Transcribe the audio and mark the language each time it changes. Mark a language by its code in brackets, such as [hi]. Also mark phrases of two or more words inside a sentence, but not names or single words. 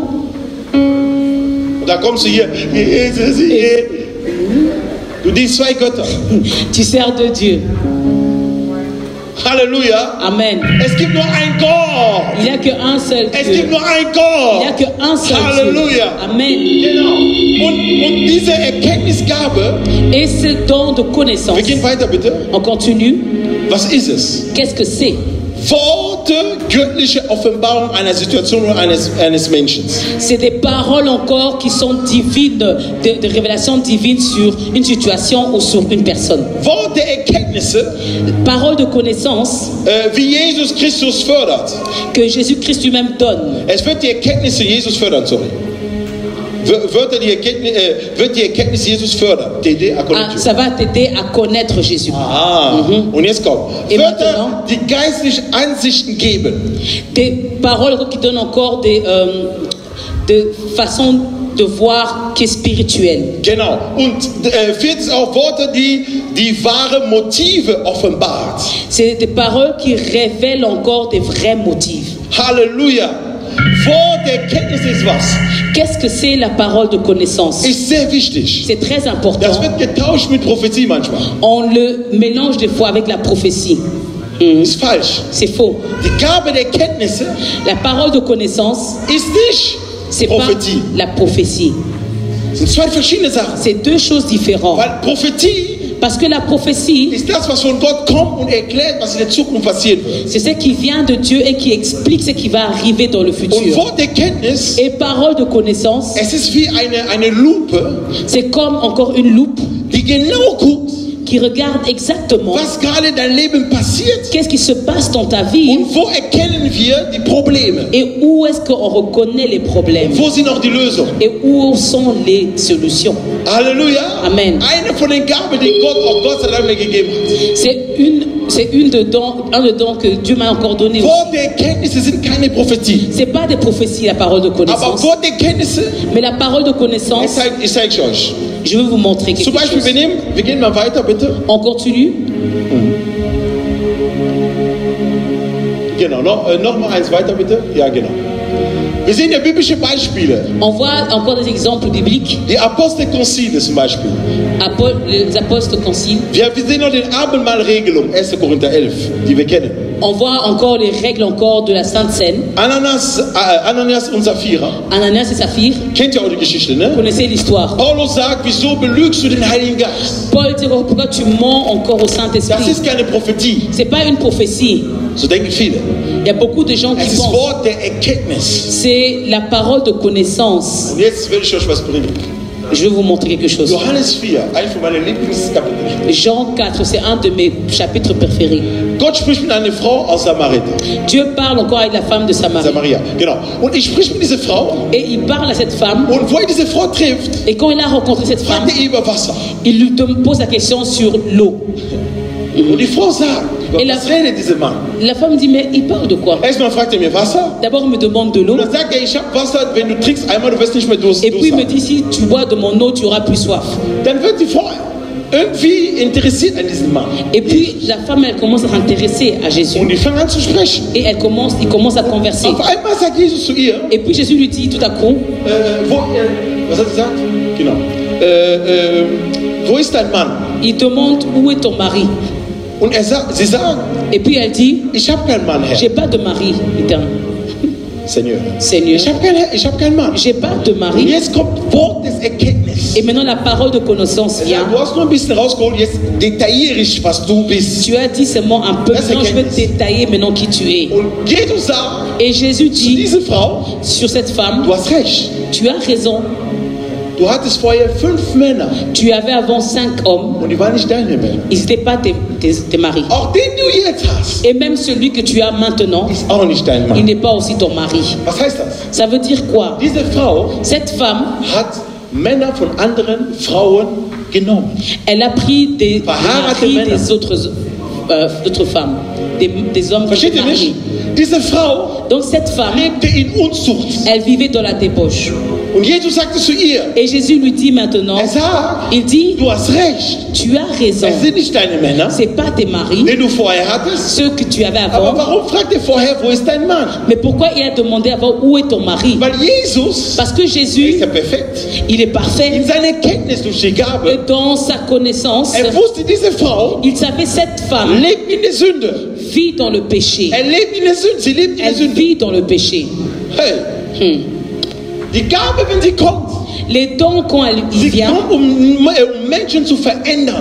[de] Und da kommst du hier. Du dienst 2 Götter. [fr] Tu sers de Dieu. [de] Halleluja. Amen. Es gibt nur ein Gott. [fr] Il n'y a qu'un seul [de] Es [fr] Dieu. [de] gibt nur ein [fr] Il n'y a [de] Gott. [fr] qu'un seul [de] Halleluja. [fr] Dieu. [de] Amen. Genau. Und diese Erkenntnisgabe, [fr] Et ce don de connaissance, [de] wir gehen weiter bitte. [fr] on continue. [de] Was ist es? [fr] Qu'est-ce que c'est? [de] Worte, göttliche Offenbarung einer Situation oder eines Menschen. [fr] C'est des paroles encore qui sont divines, de révélations divines sur une situation ou sur une personne. [de] Worte, Erkenntnisse, [fr] Paroles de connaissance [de] wie Jesus Christus fördert. [fr] que Jésus-Christ lui-même donne. [de] Es wird die Erkenntnisse Jesus fördern, sorry. Wird die Erkenntnis Jesus fördern. [fr] TD à Ah, connaître. ça va t'aider à connaître Jésus. [de] Und jetzt kommt. [fr] Et [de] Wird [fr] maintenant? [de] die geistlichen Ansichten geben. [fr] Des paroles qui donnent encore de façons de voir qui est spirituelle. [de] Genau. Und viertens auch Worte, die wahre Motive offenbart. [fr] C'est des paroles qui révèlent encore des vrais motifs. [de] Halleluja. Wort der Erkenntnis ist was? [fr] Qu'est-ce que c'est la parole de connaissance? [de] Ist sehr wichtig. [fr] C'est très important. [de] Das wird getauscht mit Prophetie manchmal. [fr] On le mélange des fois avec la prophétie. [de] Ist falsch. [fr] C'est faux. [de] Die Gabe der Kenntnisse [fr] La parole de connaissance, [de] ist nicht [fr] c'est [de] Prophetie. [fr] pas la prophétie. [de] Das sind 2 verschiedene Sachen. [fr] C'est 2 choses différentes. [de] Weil Prophetie [fr] Parce que la prophétie, [de] ist das, was von Gott kommt und erklärt, was in der Zukunft passieren wird. [fr] c'est ce qui vient de Dieu et qui explique ce qui va arriver dans le [de] Und [fr] futur. [de] Wort der Kenntnis, [fr] Et parole de connaissance, [de] es ist wie eine Lupe, [fr] c'est comme encore une loupe [de] die genau guckt, [fr] qui regarde exactement [de] was gerade in deinem Leben passiert [fr] qu'est-ce qui se passe dans ta vie [de] und wo erkennen wir die Probleme. [fr] et où est-ce qu'on reconnaît les problèmes [de] Wo sind noch die Lösungen? [fr] et où sont les solutions. [de] Halleluja. Amen. Eine von den Gaben, die Gott auch Gott sei Dank mir gegeben hat. [fr] C'est un des dons que Dieu m'a encore donné. [de] Wort der Erkenntnisse sind keine Prophetie. [fr] C'est pas des prophéties, la parole de [de] Aber [fr] connaissance. [de] Wort der Kenntnisse, [fr] Mais la parole de connaissance, [de] ich zeige euch. [fr] je vais vous montrer [de] Zum [fr] quelque [de] Beispiel, [fr] chose. [de] wir gehen mal weiter, bitte. [fr] On continue. [de] Genau, noch mal eins weiter, bitte. Ja, genau. Wir sehen ja biblische Beispiele. [fr] On voit encore des exemples bibliques. [de] Die Apostelkonzile zum Beispiel. [fr] Les apôtres conciles. [de] Wir sehen noch den Abendmahlregelung, 1. Korinther 11, die wir kennen. [fr] On voit encore les règles encore de la Sainte Seine. [de] Ananias und Sapphira. [fr] Ananias et Saphir. [de] Kennt ihr auch die Geschichte, [fr] Vous [de] ne? [fr] connaissez l'histoire. [de] Paulus sagt, wieso belügst du den Heiligen Geist? [fr] Paul dit pourquoi tu mens encore au [de] Das [fr] Saint-Esprit. [de] ist keine Prophetie. [fr] C'est pas une prophétie. [de] So denken viele. [fr] Il y a beaucoup de gens qui [de] Es ist [fr] pensent. [de] Wort der Erkenntnis. [fr] C'est la parole de connaissance. [de] Und jetzt will ich euch was bringen. [fr] Je vais vous montrer quelque chose. [de] Johannes 4, eines von meinen Lieblingskapiteln. [fr] Jean 4, c'est un de mes chapitres préférés. [de] Gott spricht mit einer Frau aus Samaria. [fr] Dieu parle encore avec la femme de Samarie. [de] Samaria, genau. Und ich spreche mit dieser Frau. [fr] Et il parle à cette femme. [de] Und wo er diese Frau trifft, [fr] Et quand il a rencontré cette femme, [de] fragt er über Wasser. [fr] il lui pose la question sur l'eau. [de] Und die Frau sagt, über [fr] Et [de] was redet dieser Mann? [fr] La femme dit, mais il parle de quoi? [de] Erstmal fragt er mir Wasser. [fr] D'abord, il me demande de l'eau. [de] Und dann sagt er, ich habe Wasser, wenn du trinkst einmal, du wirst nicht mehr Durst [fr] Et puis il me [de] haben. [fr] dit, si tu bois de mon eau, tu auras plus soif. [de] Dann wird die Frau irgendwie interessiert an diesem Mann. [fr] Et puis la femme, elle commence à s'intéresser à Jésus. [de] Und die fangen an zu sprechen. [fr] Et il commence à converser. [de] Auf einmal sagt Jesus zu ihr, [fr] Et puis Jésus lui dit tout à coup, [de] was hat er gesagt? Genau. Wo ist dein Mann? [fr] il demande, où est ton mari? [de] Und sie sagt, [fr] Et puis elle dit, [de] ich habe keinen Mann, Herr. [fr] j'ai pas de mari, éternel. Seigneur. Seigneur, [de] Ich hab keinen Mann. [fr] j'ai pas de [de] Und [fr] mari. [de] jetzt kommt Wort des Erkenntnisses. [fr] Et maintenant la parole de connaissance [de] Ja, [fr] vient. [de] du hast nur ein bisschen rausgeholt, jetzt detailliere ich, was du bist. [fr] Tu as dit seulement un peu, Ça, c'est maintenant je vais [de] Erkenntnis. [fr] détailler maintenant qui tu es. [de] Und Jesus sagt, [fr] Et Jésus [de] zu [fr] dit [de] diese Frau, [fr] sur cette femme, [de] du hast recht. [fr] tu as raison, [de] Du hattest vorher 5 Männer [fr] tu avais avant 5 hommes, [de] und die waren nicht deine Männer. [fr] ils n'étaient pas tes maris. [de] Auch den du jetzt hast, [fr] Et même celui que tu as maintenant, [de] ist auch nicht dein [fr] il [de] Mann. [fr] n'est pas aussi ton mari. [de] Was heißt das? [fr] Ça veut dire quoi? [de] Diese Frau [fr] Cette femme [de] hat Männer von anderen Frauen genommen. [fr] Elle a pris des [de] Verheiratete [fr] maris [de] Männer. [fr] des d'autres femmes, des hommes qui [de] Versteht [fr] étaient [de] ihr nicht? [fr] mariés. [de] Diese Frau [fr] Donc cette femme, [de] lebte in Unzucht. [fr] elle vivait dans la débauche. [de] Und Jesus sagte zu ihr, [fr] Et Jésus lui dit maintenant, [de] sagt, [fr] il dit, [de] du hast recht. [fr] tu as raison. [de] Es sind nicht deine Männer, [fr] C'est pas tes maris, [de] die du vorher hattest. [fr] ceux que tu avais [de] Aber [fr] avant. [de] warum fragt er vorher, wo ist dein Mann? [fr] Mais pourquoi il a demandé avant où est ton mari? [de] Weil Jesus [fr] Parce que [de] ist [fr] Jésus, [de] ja perfekt. [fr] il est parfait. [de] In seiner Kenntnis durch die [fr] Et [de] Gabe, [fr] dans sa connaissance, [de] wusste, diese Frau [fr] il savait cette femme [de] lebt in der Sünde. [fr] vit dans le péché. [de] Lebt in der Sünde. Sie lebt in der [fr] Elle [de] Sünde. [fr] vit dans le péché. [de] Hey, die Gabe, wenn sie kommt, [fr] Les dons, quand il [de] sie [fr] vient, [de] kommt, um Menschen zu verändern.